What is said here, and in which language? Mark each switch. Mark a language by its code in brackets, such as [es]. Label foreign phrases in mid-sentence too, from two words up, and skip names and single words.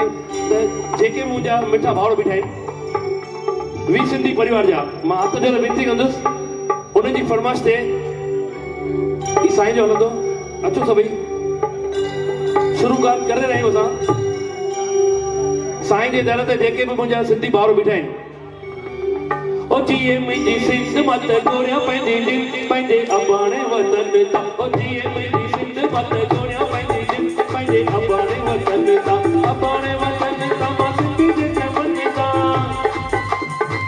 [sd] त जेके बि मुंहिंजा मिठा भाउर बीठा आहिनि वी सिंधी परिवार जा मां हथ जोड़े विनती कंदुसि उन्हनि जी फरमाइश ते ई साईं जो हलंदो। अचो सभई शुरूआत करे रहिया आहियूं असां साईं जे दर ते जेके बि मुंहिंजा सिंधी भाउर बीठा आहिनि। ओ जीए मुंहिंजी सिंध मत गोरिया पंहिंजे अबाणे वतन तां, ओ जीए मुंहिंजी सिंध मत गोरिया पंहिंजे अबाणे वतन तां, अबाणे वतन तां मां सिंधी जे चमन तां।